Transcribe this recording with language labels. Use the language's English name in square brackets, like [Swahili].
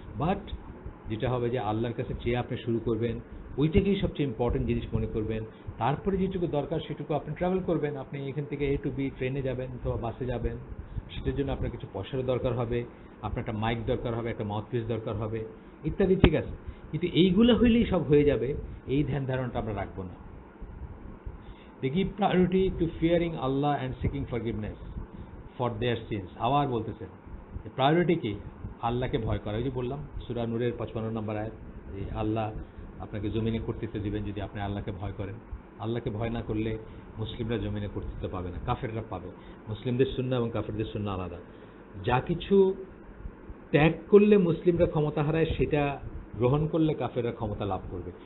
[Bangla] But যেটা হবে যে আল্লাহর কাছে চেয়ে আপনি শুরু করবেন, ওইটাকেই সবচেয়ে ইম্পর্টেন্ট জিনিস মনে করবেন, তারপরে যেটুকু দরকার সেটুকু আপনি ট্রাভেল করবেন। আপনি এখান থেকে A to B ট্রেনে যাবেন অথবা বাসে যাবেন, সেটার জন্য আপনার কিছু পয়সারও দরকার হবে, আপনার একটা মাইক দরকার হবে, একটা মাউথপিস দরকার হবে ইত্যাদি, ঠিক আছে। কিন্তু এইগুলো হইলেই সব হয়ে যাবে, এই ধ্যান ধারণাটা আমরা রাখবো না। [English] They give priority to fearing Allah and seeking forgiveness for their sins. [Bangla] আবার বলতেছেন প্রায়োরিটি কি? আল্লাহকে ভয় করা। ওই যে বললাম সূরা নূরের 55 নম্বর আয়াত, যে আল্লাহ আপনাকে জমিনে কর্তৃত্ব দিবেন যদি আপনি আল্লাহকে ভয় করেন। আল্লাহকে ভয় না করলে মুসলিমরা জমিনে কর্তৃত্ব পাবে না, কাফেররা পাবে। মুসলিমদের সুন্নাহ এবং কাফেরদের সুন্নাহ আলাদা। যা কিছু ত্যাগ করলে মুসলিমরা ক্ষমতা হারায়, সেটা গ্রহণ করলে কাফেররা ক্ষমতা লাভ করবে।